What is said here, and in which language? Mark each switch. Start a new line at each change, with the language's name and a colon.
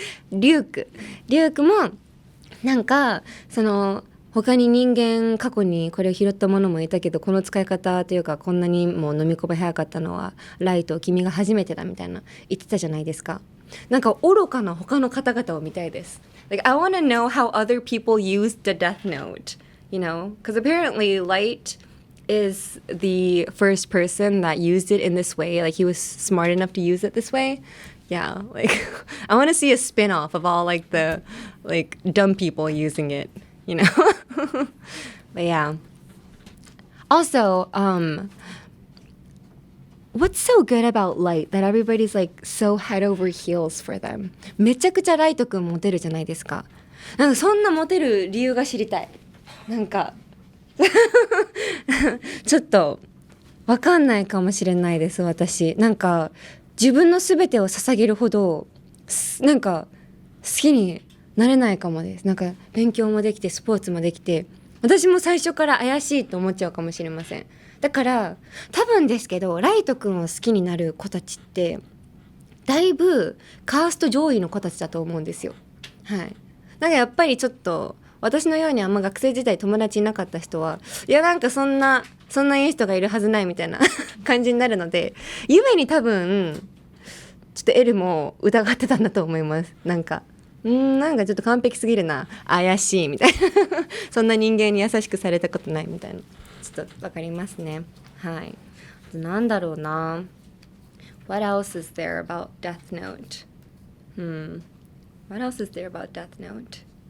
Japanese: リュークもなんかその他に人間過去にこれを拾ったものもいたけど、この使い方というかこんなにも飲み込み早かったのはライト君が初めてだみたいな言ってたじゃないですか。なんか愚かな他の方々を見たいです。
English: Like, I want to know how other people used the death note, you know? Because apparently Light is the first person that used it in this way. Like, he was smart enough to use it this way. Yeah, like, I want to see a spin-off of all, like, the, like, dumb people using it, you know? But yeah. Also, what's so good about Light that everybody's like so head over heels for them?
Japanese: めちゃくちゃライトくんモテるじゃないですか。なんかそんなモテる理由が知りたい。なんかちょっとわかんないかもしれないです、私。なんか自分の全てを捧げるほどなんか好きになれないかもです。なんか勉強もできてスポーツもできて、私も最初から怪しいと思っちゃうかもしれません。だから多分ですけど、ライトくんを好きになる子たちってだいぶカースト上位の子たちだと思うんですよ。はい。なんかやっぱりちょっと私のようにあんま学生時代友達いなかった人は、いやなんかそんないい人がいるはずないみたいな感じになるので、夢に多分ちょっと L も疑ってたんだと思います。なんかちょっと完璧すぎるな、怪しいみたいなそんな人間に優しくされたことないみたいな、ちょっとわかりますね。はい。なんだろうな。
English: What else is there about Death Note? What else is there about Death Note?